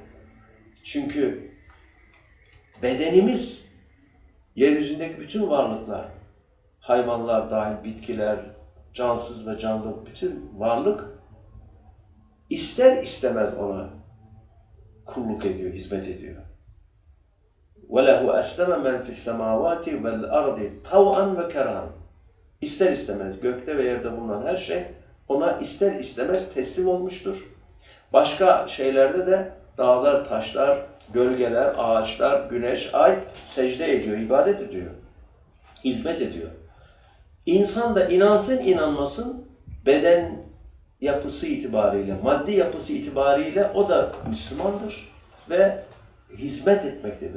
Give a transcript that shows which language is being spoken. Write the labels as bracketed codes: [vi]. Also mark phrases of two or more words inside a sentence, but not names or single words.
[tr] Çünkü bedenimiz, yeryüzündeki bütün varlıklar, hayvanlar dahil, bitkiler, cansız ve canlı bütün varlık ister istemez ona kulluk ediyor, hizmet ediyor. [ar] وَلَهُ أَسْلَمَ مَنْ فِي السَّمَاوَاتِ وَالْأَرْضِ طَوْعًا وَكَرْهًا. [tr] İster istemez gökte ve yerde bulunan her şey ona ister istemez teslim olmuştur. Başka şeylerde de dağlar, taşlar, gölgeler, ağaçlar, güneş, ay secde ediyor, ibadet ediyor, hizmet ediyor. İnsan da inansın inanmasın beden yapısı itibariyle, maddi yapısı itibariyle o da Müslümandır ve hizmet etmektedir.